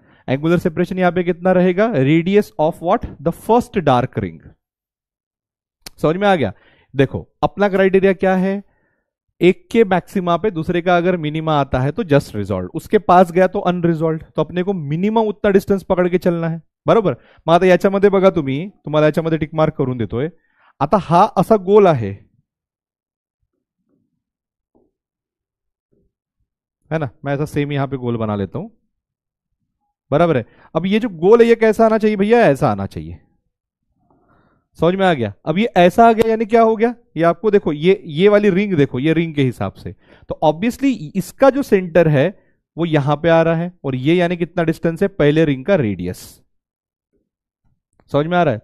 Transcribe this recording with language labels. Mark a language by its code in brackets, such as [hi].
[hi] Angular separation यहां पे कितना रहेगा, radius of what, the first dark ring. समझ में आ गया। देखो अपना क्राइटेरिया क्या है, एक के मैक्सिमा पे दूसरे का अगर मिनिमा आता है तो जस्ट रिजॉल्व, उसके पास गया तो अनरिजॉल्व, तो अपने को मिनिमम उतना डिस्टन्स पकड़ के चलना है, बरोबर। [mr] मग आता याच्यामध्ये बघा तुम्ही, तुम्हाला याच्यामध्ये टिक मार्क करून देतोय। आता हा असा गोल आहे, [hi] है ना, मैं ऐसा सेम यहां पे गोल बना लेता हूं, बराबर है। अब ये जो गोल है ये कैसा आना चाहिए भैया, ऐसा आना चाहिए। समझ में आ गया। अब ये ऐसा आ गया यानी क्या हो गया, ये आपको देखो, ये वाली रिंग देखो, ये रिंग के हिसाब से तो ऑब्वियसली इसका जो सेंटर है वो यहां पे आ रहा है, और ये यानी कितना डिस्टेंस है, पहले रिंग का रेडियस। समझ में आ रहा है।